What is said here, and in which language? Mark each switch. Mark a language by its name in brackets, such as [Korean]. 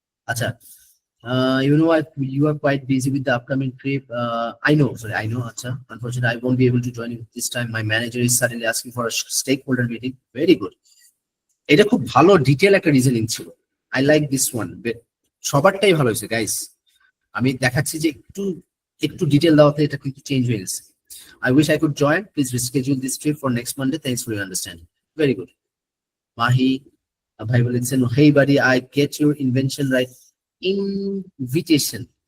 [English] আচ্ছা, you know you are quite busy with the upcoming trip. I know, acha, unfortunately I won't be able to join you this time. My manager is suddenly asking for a stakeholder meeting. Very good, [Bangla] এটা খুব ভালো detail একটা reasoning ছিল। [English] I like this one, but [Bangla] সবারটাই ভালো হয়েছে guys. আমি দেখাচ্ছি যে একটু ডিটেইল দেওয়াতে এটা কিন্তু চেঞ্জ হয়ে গেছে। [English] I wish I could join. Please reschedule this trip for next Monday. Thanks for your understanding. Very good. Mahi bhai বলেছেন, hey buddy, I get your invention right. Invitation.